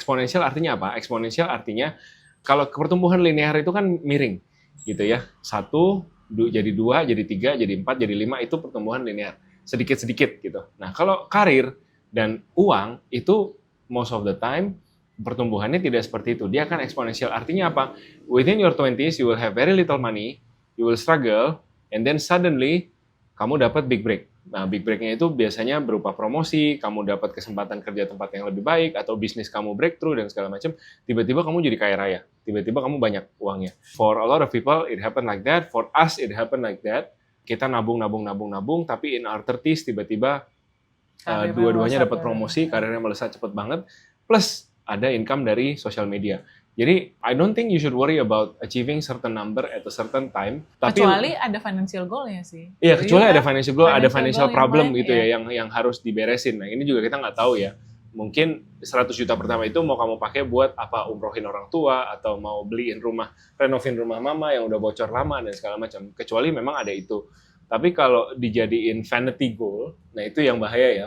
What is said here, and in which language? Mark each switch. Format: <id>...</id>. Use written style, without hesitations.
<id>Eksponensial artinya apa? Eksponensial artinya kalau pertumbuhan linear itu kan miring gitu ya. 1 jadi 2, jadi 3, jadi 4, jadi 5, itu pertumbuhan linear. Sedikit-sedikit gitu. Nah, kalau karir dan uang itu</id> <en>most of the time</en> <id>pertumbuhannya tidak seperti itu. Dia akan eksponensial. Artinya apa?</id> <en>Within your 20s you will have very little money, you will struggle, and then suddenly</en> <id>kamu dapat</id> <en>big break.</en> <id>Nah, big break-nya itu biasanya berupa promosi, kamu dapat kesempatan kerja tempat yang lebih baik, atau bisnis kamu breakthrough, dan segala macam. Tiba-tiba kamu jadi kaya raya. Tiba-tiba kamu banyak uangnya.</id> <en>For a lot of people, it happen like that. For us, it happen like that.</en> <id>Kita nabung, tapi</id> <en>in our 30s,</en> <id>tiba-tiba dua-duanya dapat promosi, karirnya melesat cepet banget. Plus, ada income dari social media. Jadi,</id> <en>I don't think you should worry about achieving certain number at a certain time.</en> <id>Tapi, kecuali ada financial goal-nya sih. iya, kecuali ada financial goal, ada financial problem goal gitu ya, yang harus diberesin. Nah, ini juga kita nggak tahu ya. Mungkin 100 juta pertama itu mau kamu pakai buat apa, umrohin orang tua, atau mau beliin rumah, renovin rumah mama yang udah bocor lama, dan segala macam. Kecuali memang ada itu. Tapi kalau dijadiin vanity goal, nah itu yang bahaya ya.</id>